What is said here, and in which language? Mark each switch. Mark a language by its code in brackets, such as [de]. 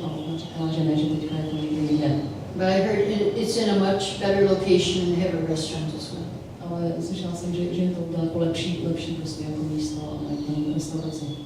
[cs] A ona říkala, že ne, že teďka je to někde jinde. [en] But I heard it's in a much better location and they have a restaurant as well. [cs] Ale slyšela jsem, že je to daleko lepší prostě jako místo a jako restauraci.